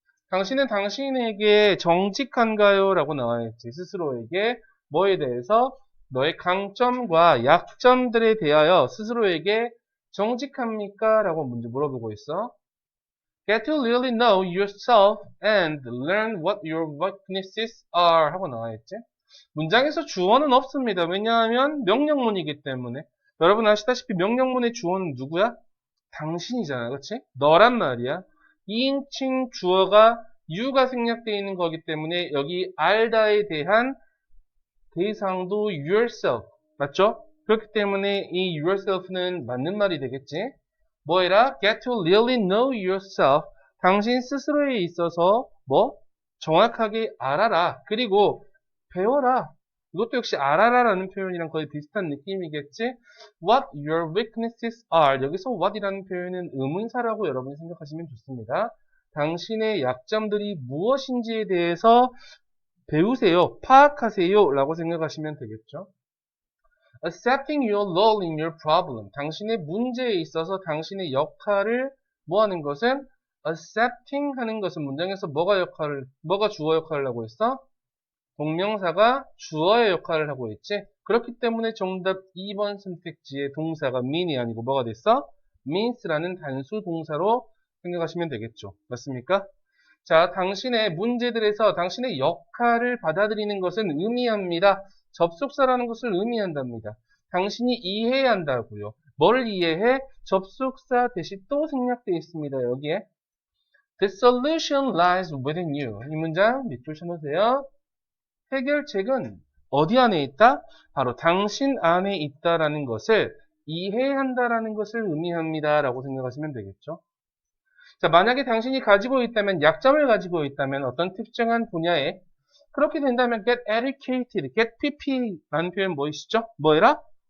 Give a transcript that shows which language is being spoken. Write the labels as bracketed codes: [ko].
[ko] 당신은 당신에게 정직한가요? 라고 나와있지. 스스로에게 뭐에 대해서? 너의 강점과 약점들에 대하여 스스로에게 정직합니까? 라고 문제 물어보고 있어. [en] Get to really know yourself and learn what your weaknesses are [ko] 하고 나와있지. 문장에서 주어는 없습니다. 왜냐하면 명령문이기 때문에. 여러분 아시다시피 명령문의 주어는 누구야? 당신이잖아. 그렇지? 너란 말이야. 2인칭 주어가 you가 생략되어 있는 거기 때문에 여기 알다에 대한 대상도 yourself. 맞죠? 그렇기 때문에 이 yourself는 맞는 말이 되겠지. 뭐해라? [en] Get to really know yourself. [ko] 당신 스스로에 있어서 정확하게 알아라. 그리고 배워라. 이것도 역시 알아라라는 표현이랑 거의 비슷한 느낌이겠지? [en] What your weaknesses are. [ko] 여기서 what이라는 표현은 의문사라고 여러분이 생각하시면 좋습니다. 당신의 약점들이 무엇인지에 대해서 배우세요. 파악하세요. 라고 생각하시면 되겠죠? [en] Accepting your role in your problem. [ko] 당신의 문제에 있어서 당신의 역할을 뭐하는 것은? Accepting 하는 것은 문장에서 뭐가 주어 역할을 하고 있어? 동명사가 주어의 역할을 하고 있지. 그렇기 때문에 정답 2번 선택지의 동사가 mean이 아니고 뭐가 됐어? means라는 단수 동사로 생각하시면 되겠죠. 맞습니까? 자, 당신의 문제들에서 당신의 역할을 받아들이는 것은 의미합니다. 접속사라는 것을 의미한답니다. 당신이 이해해야 한다고요. 뭘 이해해? 접속사 대신 또 생략되어 있습니다. 여기에. [en] The solution lies within you. [ko] 이 문장 밑줄 쳐놓으세요. 해결책은 어디 안에 있다? 바로 당신 안에 있다라는 것을 이해해야 한다라는 것을 의미합니다. 라고 생각하시면 되겠죠. 자, 만약에 당신이 가지고 있다면, 약점을 가지고 있다면 어떤 특정한 분야에 그렇게 된다면 get educated, get pp라는 표현 뭐이시죠? 뭐해라?